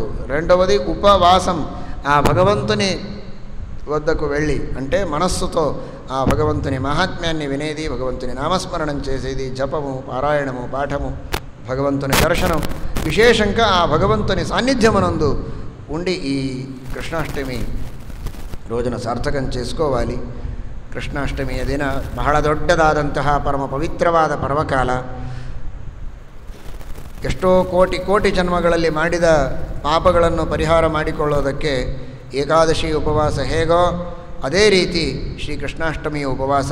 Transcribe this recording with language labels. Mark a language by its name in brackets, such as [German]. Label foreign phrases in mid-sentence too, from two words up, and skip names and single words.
[Telugu] రెండవది ఉపవాసం, ఆ భగవంతుని వద్దకు వెళ్ళి, అంటే మనస్సుతో ఆ భగవంతుని మహాత్మ్యాన్ని వినేది, భగవంతుని నామస్మరణం చేసేది, జపము, పారాయణము, పాఠము, భగవంతుని దర్శనం, విశేషంగా ఆ భగవంతుని సాన్నిధ్యమనందు ఉండి ఈ కృష్ణాష్టమి రోజున సార్థకం చేసుకోవాలి. [Kannada] ಕೃಷ್ಣಾಷ್ಟಮಿ ದಿನ ಬಹಳ ದೊಡ್ಡದಾದಂತಹ ಪರಮ ಪವಿತ್ರವಾದ ಪರ್ವಕಾಲ. ಎಷ್ಟೋ ಕೋಟಿ ಕೋಟಿ ಜನ್ಮಗಳಲ್ಲಿ ಮಾಡಿದ ಪಾಪಗಳನ್ನು ಪರಿಹಾರ ಮಾಡಿಕೊಳ್ಳೋದಕ್ಕೆ ಏಕಾದಶಿ ಉಪವಾಸ ಹೇಗೋ ಅದೇ ರೀತಿ ಶ್ರೀಕೃಷ್ಣಾಷ್ಟಮಿಯ ಉಪವಾಸ.